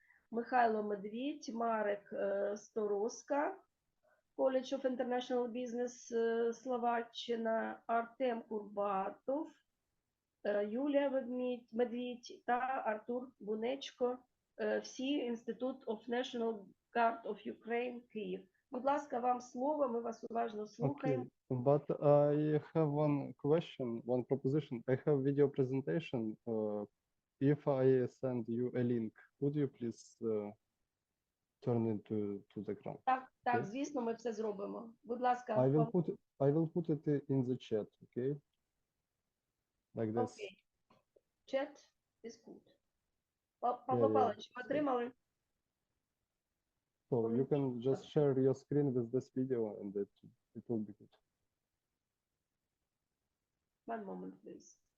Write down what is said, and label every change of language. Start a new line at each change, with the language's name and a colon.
Ukrainian: Михайло Медвідь, Марек Сторозка, College of International Business Словаччина, Артем Курбатов, Юлія Медвідь та Артур Бунечко, всі Інститут of National Guard of Ukraine, Київ. Будь ласка, вам слово, ми вас уважно слухаємо.
English: Okay, but I have one question, one proposition. I have video presentation. If I send you a link, would you please turn it to the ground?
Ukrainian: Так, звісно, ми все зробимо. Будь ласка.
English: I will put it in the chat, okay? Like this. Okay. Chat is good.
Ukrainian: Павло Павлович, отримали?
English: So you can just share your screen with this video and it will be good. One moment, please.